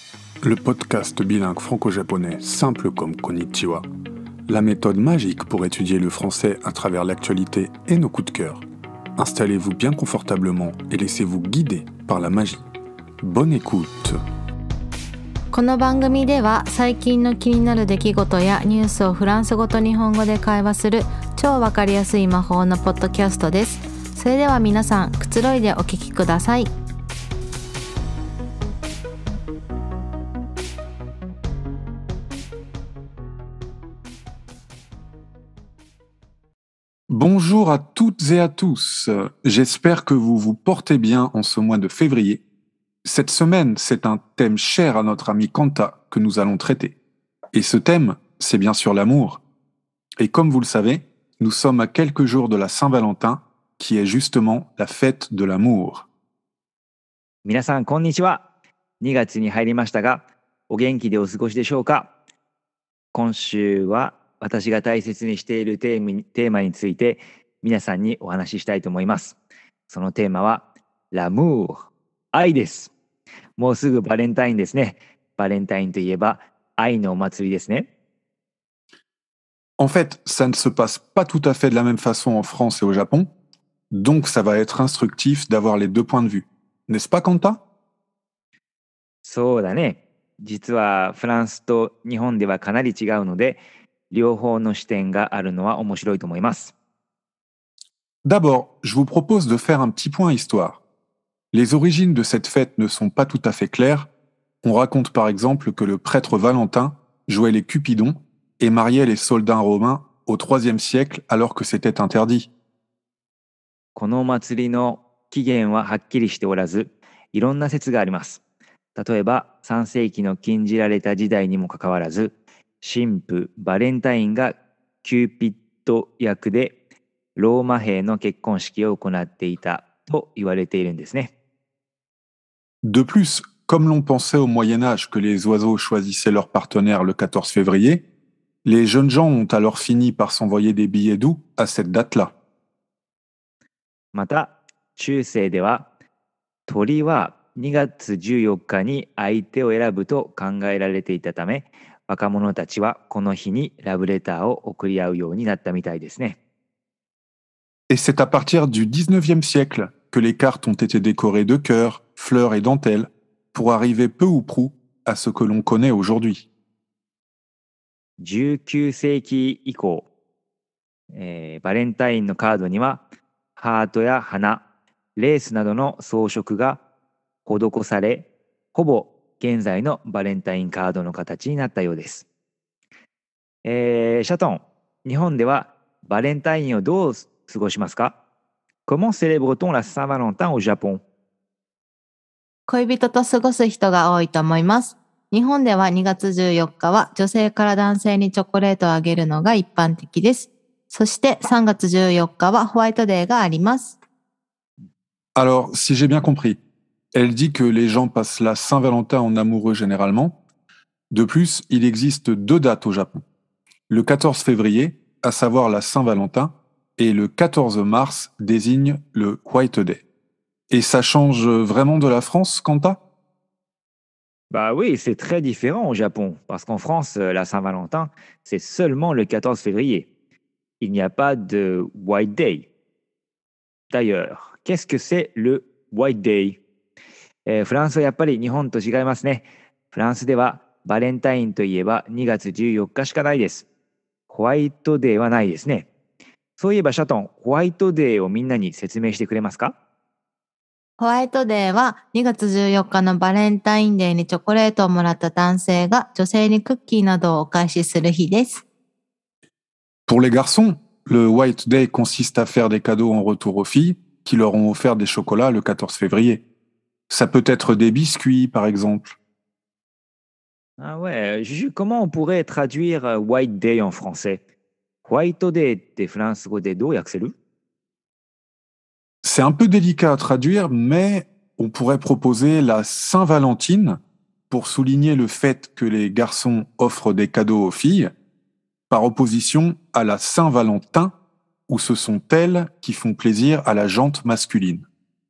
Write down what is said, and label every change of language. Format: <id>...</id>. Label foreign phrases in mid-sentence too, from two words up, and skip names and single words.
<fr>Le podcast bilingue franco-japonais simple comme Konnichiwa, la méthode magique pour étudier le français à travers l'actualité et nos coups de cœur. Installez-vous bien confortablement et laissez-vous guider par la magie. Bonne écoute.</fr> <ja>この番組では最近の気になる出来事やニュースをフランス語と日本語で会話する超わかりやすい魔法のポッドキャストです。それでは皆さん、くつろいでお聞きください。</ja> <fr>Bonjour à toutes et à tous. J'espère que vous vous portez bien en ce mois de février. Cette semaine, c'est un thème cher à notre ami Kanta que nous allons traiter. Et ce thème, c'est bien sûr l'amour. Et comme vous le savez, nous sommes à quelques jours de la Saint-Valentin, qui est justement la fête de l'amour.</fr> <ja>皆さんこんにちは。2月に入りましたが、お元気でお過ごしでしょうか。今週は私が大切にしているテーマについて皆さんにお話ししたいと思います。そのテーマはl'amour、愛です。もうすぐバレンタインですね。バレンタインといえば愛のお祭りですね。</ja> <fr>En fait, ça ne se passe pas tout à fait de la même façon en France et au Japon, donc ça va être instructif d'avoir les deux points de vue. N'est-ce pas, Kanta?</fr> <ja>そうだね。実はフランスと日本ではかなり違うので、両方の視点があるのは面白いと思います。</ja> <fr>D'abord, je vous propose de faire un petit point histoire. Les origines de cette fête ne sont pas tout à fait claires. On raconte par exemple que le prêtre Valentin jouait les Cupidons et mariait les soldats romains au IIIe siècle alors que c'était interdit.</fr> <ja>この祭りの起源ははっきりしておらず、いろんな説があります。例えば3世紀の禁じられた時代にもかかわらず、神父バレンタインがキューピッド役でローマ兵の結婚式を行っていたと言われているんですね。</ja> <fr>De plus, comme l'on pensait au Moyen Âge que les oiseaux choisissaient leur partenaire le 14 février, les jeunes gens ont alors fini par s'envoyer des billets doux à cette date-là.</fr> <ja>また中世では鳥は2月14日に相手を選ぶと考えられていたため、若者たちはこの日にラブレターを送り合うようになったみたいですね。</ja> <fr>Et c'est à partir du XIXe siècle que les cartes ont été décorées de cœurs, fleurs et dentelles pour arriver peu ou prou à ce que l'on connaît aujourd'hui.</fr> <ja>19 世紀以降、バレンタインのカードにはハートや花、レースなどの装飾が施され、ほぼ現在のバレンタインカードの形になったようです。シャトン、日本ではバレンタインをどう過ごしますか？</ja> <fr>Comment célèbre-t-on la Saint-Valentin au Japon?</fr> <ja>恋人と過ごす人が多いと思います。日本では2月14日は女性から男性にチョコレートをあげるのが一般的です。そして3月14日はホワイトデーがあります。</ja> <fr>Alors, si j'ai bien compris, elle dit que les gens passent la Saint-Valentin en amoureux généralement. De plus, il existe deux dates au Japon. Le 14 février, à savoir la Saint-Valentin, et le 14 mars désigne le</fr> <en>White Day.</en> <fr>Et ça change vraiment de la France, Kanta? Bah oui, c'est très différent au Japon, parce qu'en France, la Saint-Valentin, c'est seulement le 14 février. Il n'y a pas de</fr> <en>White Day.</en> <fr>D'ailleurs, qu'est-ce que c'est le</fr> <en>White Day?</en> <ja>フランスはやっぱり日本と違いますね。フランスではバレンタインといえば2月14日しかないです。ホワイトデーはないですね。そういえばシャトン、ホワイトデーをみんなに説明してくれますか？ホワイトデーは2月14日のバレンタインデーにチョコレートをもらった男性が女性にクッキーなどをお返しする日です。</ja> <fr>Pour les garçons, le</fr> <en>White Day</en> <fr>consiste à faire des cadeaux en retour aux filles qui leur ont offert des chocolats le 14 février. Ça peut être des biscuits, par exemple. Ah ouais, Juju, comment on pourrait traduire</fr> <en>White Day</en> <fr>en français?</fr> <en>White Day</en> <ja>ってフランス語でどう訳せる？</ja> <fr>C'est un peu délicat à traduire, mais on pourrait proposer la Saint-Valentine pour souligner le fait que les garçons offrent des cadeaux aux filles, par opposition à la Saint-Valentin, où ce sont elles qui font plaisir à la jante masculine.</fr>